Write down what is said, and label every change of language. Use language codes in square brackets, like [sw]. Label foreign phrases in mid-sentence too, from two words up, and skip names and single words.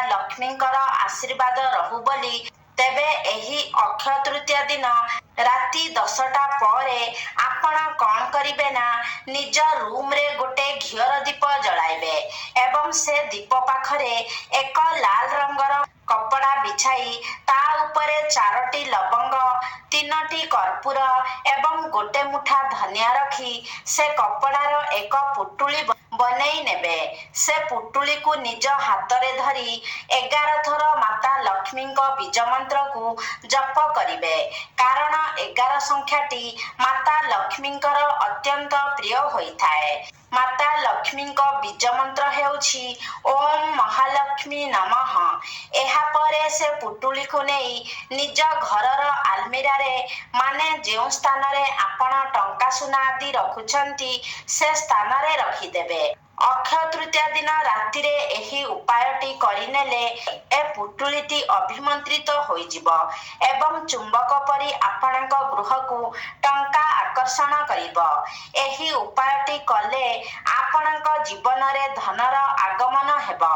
[or] ଲକ୍ଷ୍ମୀଙ୍କର ଆଶୀର୍ବାଦ ରହୁ ବୋଲି ତେବେ ଏହି ଅକ୍ଷୟ ତୃତୀୟା ଦିନ ରାତି 10ଟା ପରେ ଆପଣ କଣ କରିବେ ନା ନିଜ ରୁମ ରେ ଗୋଟେ ଘିଅର ଦୀପ ଜଳାଇବେ ଏବଂ ସେ ଦୀପ ପାଖରେ ଏକ ଲାଲ ରଙ୍ଗର କପଡ଼ା ବିଛାଇ ତା ଉପରେ 4ଟି ଲବଙ୍ଗ 3ଟି କର୍ପୂର ଏବଂ ଗୋଟେ ମୁଠା ଧନିଆ ରଖି ସେ କପଡ଼ାର ଏକ ପୁଟୁଳି ବନେଇ ନେବେ। ସେ ପୁଟୁଳି କୁ ନିଜ ହାତ ରେ ଧରି 11 ଥର ମାତା ଲକ୍ଷ୍ମୀଙ୍କ ବୀଜ ମନ୍ତ୍ର କୁ ଜପ କରିବେ। କାରଣ 11 ସଂଖ୍ୟାଟି ମାତା ଲକ୍ଷ୍ମୀଙ୍କର ଅତ୍ୟନ୍ତ ପ୍ରିୟ ହୋଇଥାଏ। ମାତା ଲକ୍ଷ୍ମୀଙ୍କ ବୀଜ ମନ୍ତ୍ର ହେଉଛି [sa] ओम महालक्ष्मी नमः। [or] ଏହା ପରେ ସେ ପୁଟୁଳି କୁ ନେଇ ନିଜ ଘରର ଆଲମାରୀ ରେ ମାନେ ଯେଉଁ ସ୍ଥାନ ରେ ଆପଣ ଟଙ୍କା ସୁନା ଆଦି ରଖୁଛନ୍ତି ସେ ସ୍ଥାନ ରେ ରଖିଦେବେ। ଅକ୍ଷୟ ତୃତୀୟା ଦିନ ରାତିରେ ଏହି ଉପାୟଟି କରିନେଲେ ଏ ପୁଟୁଳିଟି ଅଭିମନ୍ତ୍ରିତ ହୋଇଯିବ ଏବଂ ଚୁମ୍ବକ ପରି ଆପଣଙ୍କ ଗୃହକୁ ଟଙ୍କା ଆକର୍ଷଣ କରିବ। ଏହି ଉପାୟଟି କଲେ ଆପଣଙ୍କ ଜୀବନରେ ଧନର ଆଗମନ ହେବ।